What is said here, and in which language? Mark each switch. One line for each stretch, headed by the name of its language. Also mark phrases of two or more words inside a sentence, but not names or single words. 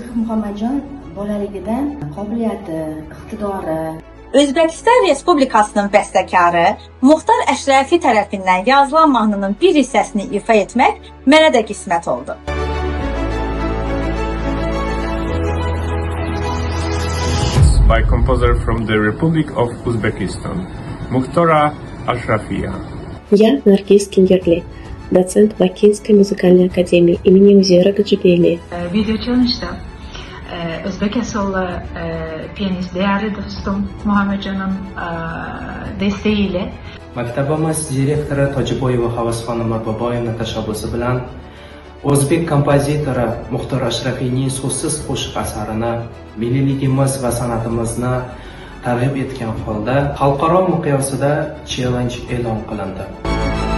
Uzbek: Muhammadjon bolaligidan qobiliyati, iqtidori
Azerbaijani: Özbəkistan Respublikasının bəstəkarı Muxtar Əşrəfi tərəfindən yazılan mahnının bir hissəsini ifa etmək mənə də qismət oldu.
English: By composer from the Republic of Uzbekistan, Muxtara Ashrafiya.
Russian: Я Наргиз Кингерли, доцент Бакинской музыкальной академии имени Узера Гаджибели.
Turkish: Video challenge'da Özbek asıllı piyanist değerli dostum Muhammadjon'un desteğiyle
Uzbek: Maktabimiz direktori Tojiboyeva Havasxonima Boboyevning tashabbusi bilan O'zbek kompozitori Muxtor Ashrafiyning so'zsiz qo'shiq asarini milliyligimiz va san'atimizni targ'ib etgan holda xalqaro miqyosida challenge e'lon qilindi.